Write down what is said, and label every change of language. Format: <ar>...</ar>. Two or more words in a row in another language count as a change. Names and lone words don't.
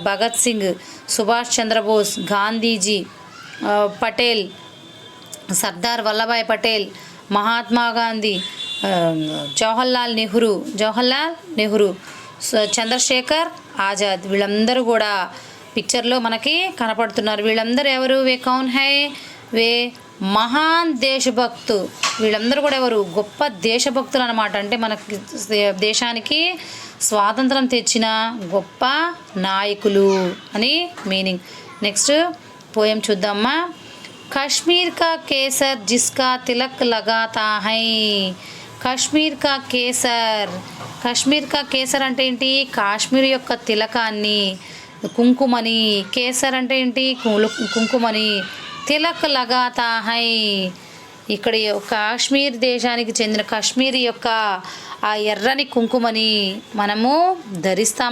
<te>భగత్ సింగ్, సుభాష్ చంద్రబోస్, గాంధీజీ, పటేల్, సర్దార్ వల్లభాయ్ పటేల్, మహాత్మా గాంధీ, జవహర్లాల్ నెహ్రూ, చంద్రశేఖర్ ఆజాద్, వీళ్ళందరూ కూడా పిక్చర్లో మనకి కనపడుతున్నారు. వీళ్ళందరూ ఎవరు,</te> <hi>वे कौन है, वे महान देशभक्त.</hi> <te>వీళ్ళందరూ కూడా ఎవరు, గొప్ప దేశభక్తులు అన్నమాట. అంటే మనకి దేశానికి స్వాతంత్రం తెచ్చిన గొప్ప నాయకులు అని మీనింగ్.</te> <en>next poem</en> <te>చూద్దామా.</te> <hi>कश्मीर का केसर जिसका तिलक लगाता है. कश्मीर का केसर</hi> <te>అంటే ఏంటి, కాశ్మీర్ యొక్క తిలకాన్ని, కుంకుమని. కేసర్ అంటే ఏంటి, కుంకుమని.</te> <hi>तिलक लगाता है,</hi> <te>ఇక్కడ కాశ్మీర్ దేశానికి చెందిన కాశ్మీర్ యొక్క ఆ ఎర్రని కుంకుమని మనము ధరిస్తాం.</te>